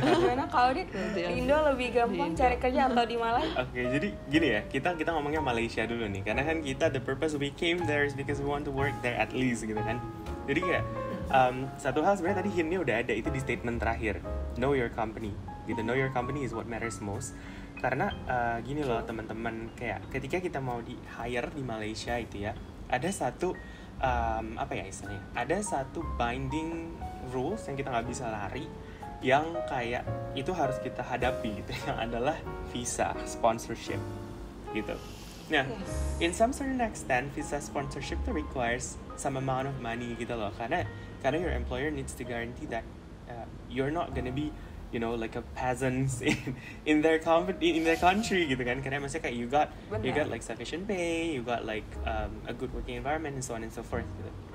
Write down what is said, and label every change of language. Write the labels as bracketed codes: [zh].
[id] Gimana Kak Audit? Di Indo lebih gampang cari kerja atau di Malaysia? Oke, jadi gini ya, kita ngomongnya Malaysia dulu nih, karena kan kita [en] the purpose we came there is because we want to work there at least [id] gitu kan. Jadi kayak satu hal sebenarnya tadi hintnya udah ada, itu di statement terakhir, [en] know your company [id] gitu. [en] Know your company is what matters most. [id] Karena gini loh teman-teman, kayak ketika kita mau di hire di Malaysia itu ya, ada satu apa ya istilahnya, ada satu binding rules yang kita nggak bisa lari, yang kayak itu harus kita hadapi gitu, yang adalah visa sponsorship gitu. Nah, [en] in some certain extent, visa sponsorship [id] itu [en] requires some amount of money [id] gitu loh, karena [en] your employer needs to guarantee that you're not gonna be, you know, like a peasants in their country [id] gitu kan, karena maksudnya kayak [en] you got like sufficient pay, you got like a good working environment and so on and so forth [id] gitu.